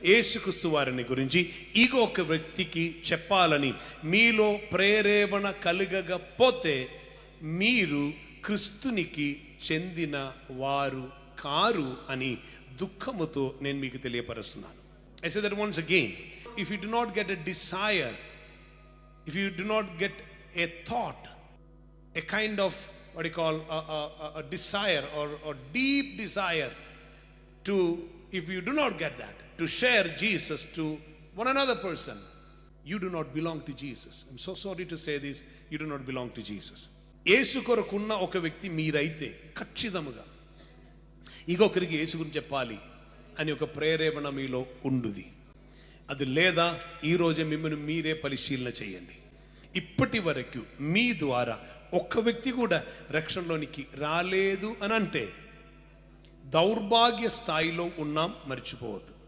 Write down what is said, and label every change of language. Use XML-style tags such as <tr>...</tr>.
<te>యేసుక్రీస్తు వారిని గురించి ఇంకొక వ్యక్తికి చెప్పాలని మీలో ప్రేరేపణ కలగకపోతే మీరు క్రీస్తునికి చెందిన వారు కారు అని దుఃఖముతో నేను మీకు తెలియపరుస్తున్నాను.</te> <en>I say that once again. If you do not get a desire, if you do not get a thought, a kind of what you call a desire or deep desire to, if you do not get that, to share Jesus to one another person, you do not belong to Jesus. I'm so sorry to say this, you do not belong to Jesus.</en> <te>యేసు కొరకున్న ఒక వ్యక్తి మీరైతే ఖచ్చితంగా ఇంకొకరికి యేసు గురించి చెప్పాలి అని ఒక ప్రేరేపణ మీలో ఉండుది. అది లేదా ఈరోజే మిమ్మల్ని మీరే పరిశీలన చేయండి. ఇప్పటి వరకు మీ ద్వారా ఒక్క వ్యక్తి కూడా రక్షణలోనికి రాలేదు అని అంటే దౌర్భాగ్య స్థాయిలో ఉన్నాం, మర్చిపోవద్దు.</te>